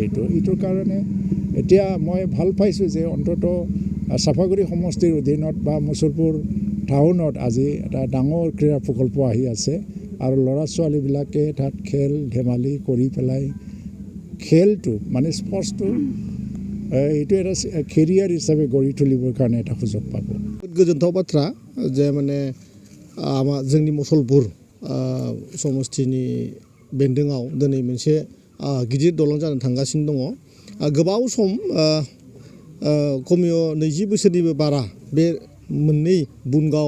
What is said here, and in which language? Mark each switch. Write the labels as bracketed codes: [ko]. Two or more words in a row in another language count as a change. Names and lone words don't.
[as] এইটোৰ কাৰণে এতিয়া মই ভাল পাইছোঁ যে অন্ততঃ চাপাগুৰি সমষ্টিৰ অধীনত বা মুছলপুৰ টাউনত আজি এটা ডাঙৰ ক্ৰীড়া প্ৰকল্প আহি আছে আৰু ল'ৰা ছোৱালীবিলাকে তাত খেল ধেমালি কৰি পেলাই খেলটো মানে স্পৰ্টছটো এইটো এটা কেৰিয়াৰ হিচাপে গঢ়ি তুলিবৰ কাৰণে এটা সুযোগ পাব। [brx] गोजोनथाव बाथ्रा जे माने जोंनि मुसलपुर समस्थिनि बेन्दोङाव दिनै मोनसे गिदिर दलं जानो थांगासिनो दङ गोबाव सम खमियो 20 बोसोरनिबो बारा बे मोननै बुनगाव